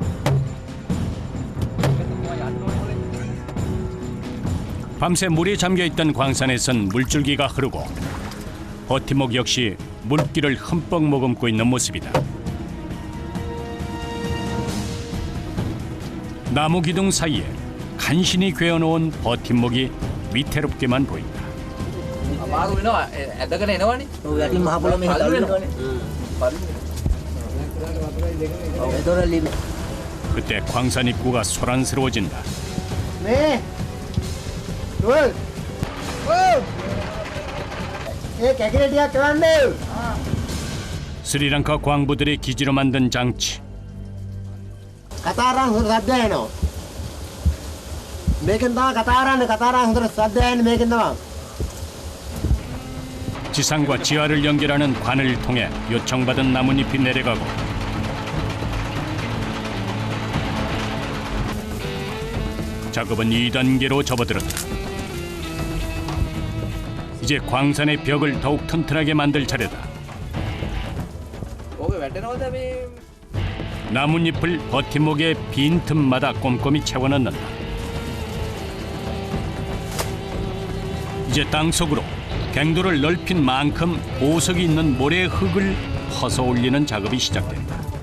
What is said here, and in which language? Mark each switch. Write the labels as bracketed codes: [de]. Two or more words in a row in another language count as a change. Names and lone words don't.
[ko] 밤새 물에 잠겨있던 광산에선 물줄기가 흐르고 버팀목 역시 물기를 흠뻑 머금고 있는 모습이다. 나무 기둥 사이에 간신히 괴어놓은 버팀목이 위태롭게만 보인다. [si] අමාරු වෙනවා ඇදගෙන එනවනේ. ඔව් යටින් මහ පොළොව මෙහෙ තල්ලුනවනේ. ඒතොර [ko] 그때 광산 입구가 소란스러워진다. [si] මේ ඩොල් ඒ කැකිල ටිකක් කරන්නේ [ko] 스리랑카 광부들의 기지로 만든 장치. [si] කතාරන් හොඳ සද්ද එනවා මේකෙන් තමයි කතාරන්නේ හොඳට සද්ද එන්නේ මේකෙන් තමයි [ko] 지상과 지하를 연결하는 관을 통해 요청받은 나뭇잎이 내려가고 작업은 2단계로 접어들었다. 이제 광산의 벽을 더욱 튼튼하게 만들 차례다. [si] ඕක වැටෙනවද මේ [ko] 나뭇잎을 버팀목의 빈 틈마다 꼼꼼히 채워 넣는다. 이제 땅속으로 갱도를 넓힌 만큼 보석이 있는 모래 흙을 퍼서 올리는 작업이 시작된다.